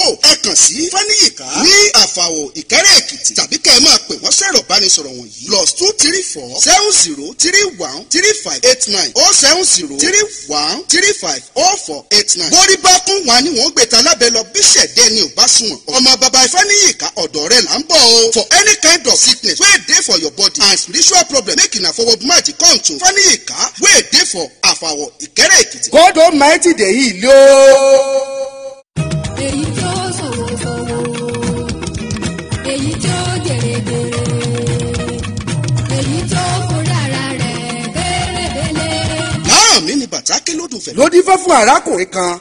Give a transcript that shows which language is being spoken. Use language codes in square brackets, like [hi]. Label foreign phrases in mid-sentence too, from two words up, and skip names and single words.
[yo] Ẹ kàn sí Ifáníyìká ní Àfàwọ̀ Ìkẹ́rẹ́ Èkìtì tàbí kẹ́ ẹ máa pè wọ́n sẹ́rọ̀ bánisọ̀rọ̀ wọ̀nyí +23470313589 07031350489. Borí bá kún wa ni wọ́n gbèta lábẹ́ lọ bí ṣẹ̀dẹ́ ni ò bá sunwọ̀n. Ọmọ bàbá Ifáníyìká ọ̀dọ̀ rẹ̀ là ń bọ̀ o. [pcm] For any kind of sickness wey dey for your body and spiritual problem make una forward march come to Ifáníyìká wey dey for Àfàwọ̀ Ìkẹ́rẹ́ Èkìtì. God Almighty dey heal o. [yo] Èyí tó ṣòwò èyí tó jèrèjèrè èyí tó kórè ara rẹ̀ kérébélé. bàtáké lódùfẹ́. ló dífá fún arákùnrin kan.